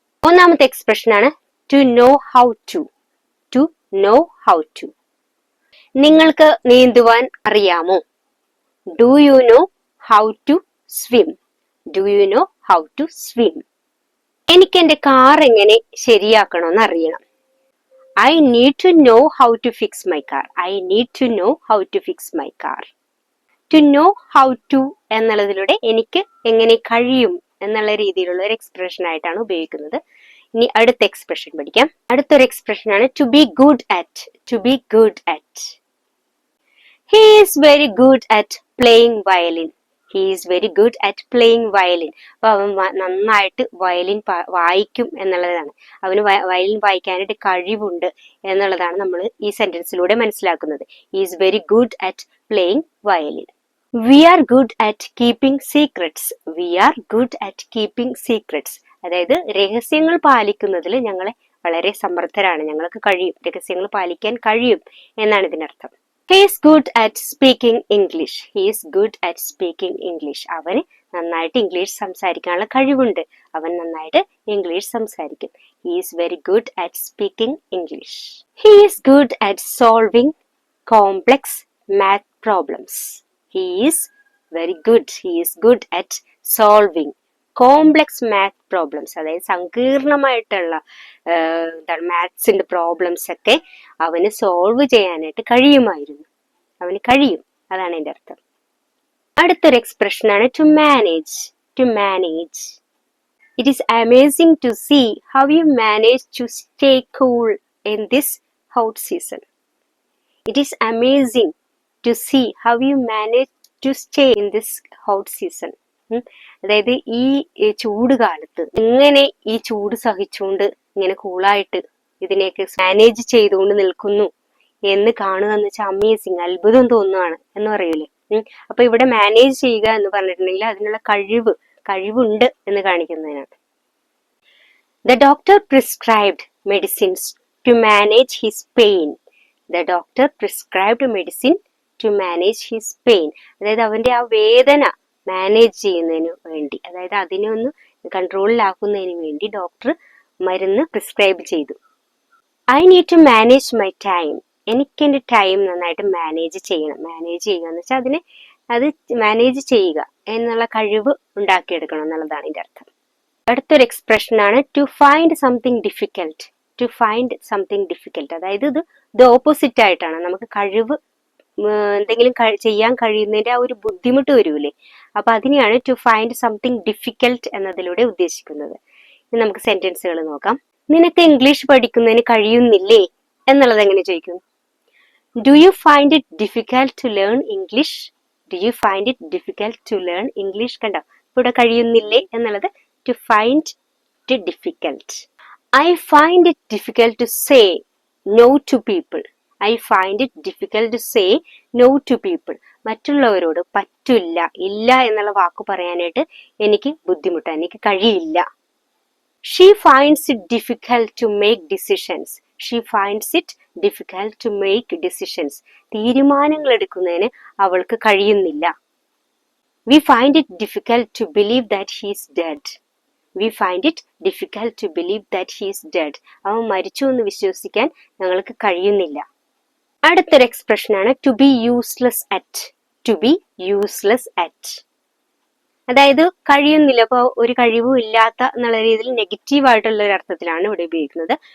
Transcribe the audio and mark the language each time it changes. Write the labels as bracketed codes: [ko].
[ml] ഒന്നാമത്തെ എക്സ്പ്രഷൻ ആണ് [en] To know how to. To know how to. [ml] നിങ്ങൾക്ക് നീന്തുവാൻ അറിയാമോ? [en] Do you know how to swim? Do you know how to swim? [ml] എനിക്ക് എന്റെ car എങ്ങനെ ശരിയാക്കണമെന്ന് അറിയണം. [en] I need to know how to fix my car. I need to know how to fix my car. To know how to [ml] എന്നുള്ളതിലൂടെ എനിക്ക് എങ്ങനെ കഴിയും എന്നുള്ള രീതിയിലുള്ള ഒരു എക്സ്പ്രഷൻ ആയിട്ടാണ് ഉപയോഗിക്കുന്നത്. ഇനി അടുത്ത എക്സ്പ്രഷൻ പഠിക്കാം. അടുത്തൊരു എക്സ്പ്രഷൻ ആണ് [en] To be good at. To be good at. He is very good at playing violin. He is very good at playing violin. [ml] അപ്പൊ അവൻ നന്നായിട്ട് വയലിൻ വായിക്കും എന്നുള്ളതാണ്. അവന് വയലിൻ വായിക്കാനായിട്ട് കഴിവുണ്ട് എന്നുള്ളതാണ് നമ്മൾ ഈ സെന്റൻസിലൂടെ മനസ്സിലാക്കുന്നത്. [en] He is very good at playing violin. We are good at keeping secrets. We are good at keeping secrets. [ml] അതായത് രഹസ്യങ്ങൾ പാലിക്കുന്നതിൽ ഞങ്ങളെ വളരെ സമർത്ഥരാണ്. ഞങ്ങൾക്ക് കഴിയും, രഹസ്യങ്ങൾ പാലിക്കാൻ കഴിയും എന്നാണ് ഇതിനർത്ഥം. [en] He is good at speaking English. He is good at speaking English. [ml] അവന് നന്നായിട്ട് ഇംഗ്ലീഷ് സംസാരിക്കാനുള്ള കഴിവുണ്ട്. അവൻ നന്നായിട്ട് ഇംഗ്ലീഷ് സംസാരിക്കും. [en] He is very good at speaking English. He is good at solving complex math problems. He is very good. He is good at solving complex math problems. [ml] അതായത് സങ്കീർണമായിട്ടുള്ള മാത്സിന്റെ problems ഒക്കെ അവന് സോൾവ് ചെയ്യാനായിട്ട് കഴിയുമായിരുന്നു. അവന് കഴിയും, അതാണ് എൻ്റെ അർത്ഥം. അടുത്തൊരു എക്സ്പ്രഷൻ ആണ് [en] To manage. To manage. It is amazing to see how you manage to stay cool in this hot season. It is amazing to see how you manage to stay in this hot season. [ml] അതായത് ഈ ചൂട് കാലത്ത് എങ്ങനെ ഈ ചൂട് സഹിച്ചുകൊണ്ട് ഇങ്ങനെ കൂളായിട്ട് ഇതിനെയൊക്കെ മാനേജ് ചെയ്തുകൊണ്ട് നിൽക്കുന്നു എന്ന് കാണുക എന്ന് വെച്ചാൽ അമേസിങ്, അത്ഭുതം തോന്നുകയാണ് എന്ന് പറയൂലേ. അപ്പൊ ഇവിടെ മാനേജ് ചെയ്യുക എന്ന് പറഞ്ഞിട്ടുണ്ടെങ്കിൽ അതിനുള്ള കഴിവുണ്ട് എന്ന് കാണിക്കുന്നതിനാണ്. [en] The doctor prescribed medicines to manage his pain. The doctor prescribed medicine to manage his pain. [ml] അതായത് അവന്റെ ആ വേദന മാനേജ് ചെയ്യുന്നതിന് വേണ്ടി, അതായത് അതിനെ ഒന്ന് കൺട്രോളിലാക്കുന്നതിന് വേണ്ടി ഡോക്ടർ മരുന്ന് പ്രിസ്ക്രൈബ് ചെയ്തു. [en] I need to manage my time. [ml] എനിക്ക് എൻ്റെ ടൈം നന്നായിട്ട് മാനേജ് ചെയ്യണം. മാനേജ് ചെയ്യുക എന്ന് വെച്ചാൽ അത് മാനേജ് ചെയ്യുക എന്നുള്ള കഴിവ് ഉണ്ടാക്കിയെടുക്കണം എന്നുള്ളതാണ് ഇതിൻ്റെ അർത്ഥം. അടുത്തൊരു എക്സ്പ്രഷൻ ആണ് [en] To find something difficult. To find something difficult. [ml] അതായത് ഇത് ഓപ്പോസിറ്റ് ആയിട്ടാണ്. നമുക്ക് കഴിവ് എന്തെങ്കിലും ചെയ്യാൻ കഴിയുന്നതിന്റെ ആ ഒരു ബുദ്ധിമുട്ട് വരൂലേ, അപ്പൊ അതിനെയാണ് [en] to find something difficult [ml] എന്നതിലൂടെ ഉദ്ദേശിക്കുന്നത്. ഇനി നമുക്ക് സെന്റൻസുകൾ നോക്കാം. നിനക്ക് ഇംഗ്ലീഷ് പഠിക്കുന്നതിന് കഴിയുന്നില്ലേ എന്നുള്ളത് എങ്ങനെ ചോദിക്കും? [en] Do you find it difficult to learn English? Do you find it difficult to learn English? [ml] കണ്ടോ, ഇവിടെ കഴിയുന്നില്ലേ എന്നുള്ളത് [en] To find it difficult. I find it difficult to say no to people. I find it difficult to say no to people. [ml] മറ്റുള്ളവരോട് പറ്റില്ല, ഇല്ല എന്നുള്ള വാക്ക് പറയാനായിട്ട് എനിക്ക് ബുദ്ധിമുട്ടാണ്, എനിക്ക് കഴിയില്ല. [en] She finds it difficult to make decisions. She finds it difficult to make decisions. [ml] തീരുമാനങ്ങൾ എടുക്കുന്നതിന് അവൾക്ക് കഴിയുന്നില്ല. [en] We find it difficult to believe that he is dead. We find it difficult to believe that he is dead. [ml] അവൻ മരിച്ചു എന്ന് വിശ്വസിക്കാൻ ഞങ്ങൾക്ക് കഴിയുന്നില്ല. അടുത്തൊരു എക്സ്പ്രഷൻ ആണ് [en] To be useless at. To be useless at. [ml] അതായത് കഴിയുന്നില്ല, അപ്പൊ ഒരു കഴിവും ഇല്ലാത്ത എന്നുള്ള രീതിയിൽ നെഗറ്റീവ് ആയിട്ടുള്ള ഒരു അർത്ഥത്തിലാണ് ഇവിടെ ഉപയോഗിക്കുന്നത്.